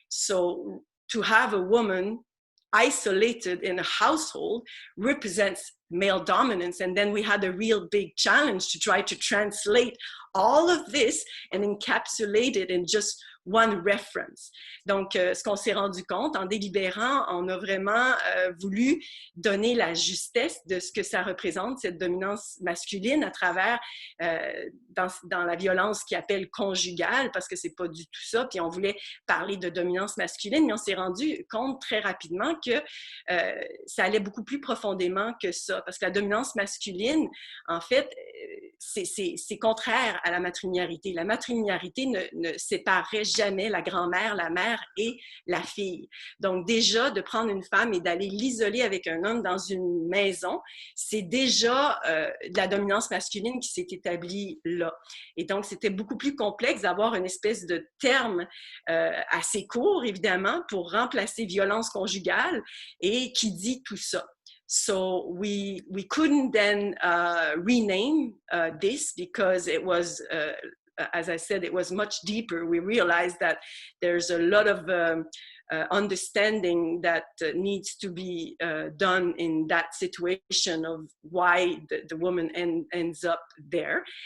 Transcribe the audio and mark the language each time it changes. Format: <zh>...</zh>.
<en>So to have a woman isolated in a household represents male dominance. And then we had a real big challenge to try to translate all of this and encapsulate it in just one reference.</en> <fr>Donc, ce qu'on s'est rendu compte en délibérant, on a vraiment voulu donner la justesse de ce que ça représente, cette dominance masculine à travers, dans la violence qu'ils appellent conjugale, parce que c'est pas du tout ça, puis on voulait parler de dominance masculine, mais on s'est rendu compte très rapidement que ça allait beaucoup plus profondément que ça, parce que la dominance masculine, en fait, c'est contraire à la matrilinéarité. La matrilinéarité ne séparerait jamais la grand-mère, la mère et la fille. Donc déjà, de prendre une femme et d'aller l'isoler avec un homme dans une maison, c'est déjà de la dominance masculine qui s'est établie là. Et donc, c'était beaucoup plus complexe d'avoir une espèce de terme assez court, évidemment, pour remplacer violence conjugale et qui dit tout ça.</fr> <en>So we couldn't then rename this because it was, as I said, it was much deeper. We realized that there's a lot of understanding that needs to be done in that situation of why the woman ends up there.</en>